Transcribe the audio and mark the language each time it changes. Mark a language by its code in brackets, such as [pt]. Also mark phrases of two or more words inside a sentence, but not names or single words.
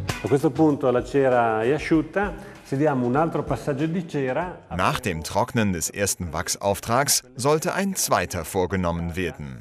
[it] questo punto la cera è asciutta, se diamo un altro passaggio di cera. [de] Nach dem Trocknen des ersten Wachsauftrags sollte ein zweiter vorgenommen werden.